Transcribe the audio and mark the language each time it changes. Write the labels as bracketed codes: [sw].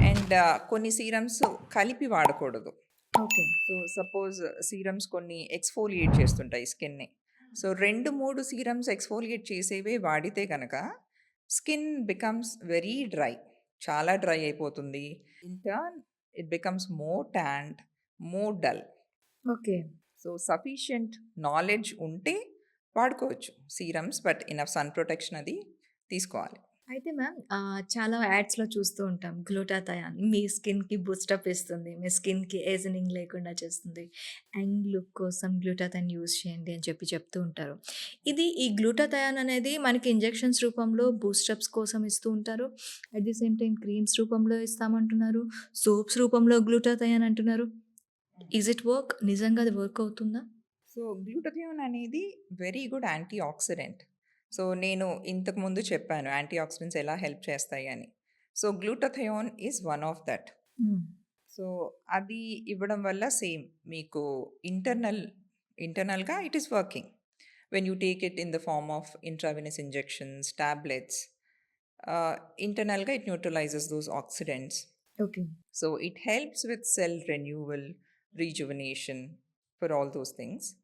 [te] And కొన్ని serums కలిపి వాడకూడదు. ఓకే. సో, సపోజ్ సీరమ్స్ కొన్ని ఎక్స్‌ఫోలియేట్ చేస్తుంటాయి స్కిన్‌ని. సో, 2, 3 సీరమ్స్ ఎక్స్‌ఫోలియేట్ చేసేవే వాడితే గనక [en] Skin becomes very dry. [te] చాలా డ్రై అయిపోతుంది. [en] In turn it becomes more tanned, more dull. Okay. [te] So sufficient knowledge ఉంటే వాడుకోవచ్చు serums, but enough sun protection అది తీసుకోవాలి. అయితే మ్యామ్ చాలా యాడ్స్‌లో చూస్తూ ఉంటాం. గ్లూటాథయాన్ మీ స్కిన్‌కి బూస్టప్ ఇస్తుంది. మీ స్కిన్‌కి ఏజనింగ్ లేకుండా చేస్తుంది. యంగ్ లుక్ కోసం గ్లూటాథయాన్ యూజ్ చేయండి అని చెప్తూ ఉంటారు. ఈ గ్లూటాథయాన్ అనేది మనకి ఇంజెక్షన్స్ రూపంలో బూస్టప్స్ కోసం ఇస్తూ ఉంటారు. At the same time creams రూపంలో ఇస్తామంటున్నారు. సోప్స్ రూపంలో గ్లూటాథయాన్ అంటున్నారు. [en] Is it work? [te] నిజంగా అది వర్క్ అవుతుందా? సో గ్లూటథియోన్ అనేది very good anti oxidant. So నేను ఇంతకు ముందు చెప్పాను యాంటీ ఆక్సిడెంట్స్ ఎలా హెల్ప్ చేస్తాయి అని. [en] So glutathione is one of that. Hmm. [te] సో అది ఇవ్వడం వల్ల సేమ్ మీకు ఇంటర్నల్గా [en] It is working. When you take it in the form of intravenous injections, tablets, ఇంటర్నల్గా it neutralises those oxidants. Okay. So it helps with cell renewal, rejuvenation, for all those things.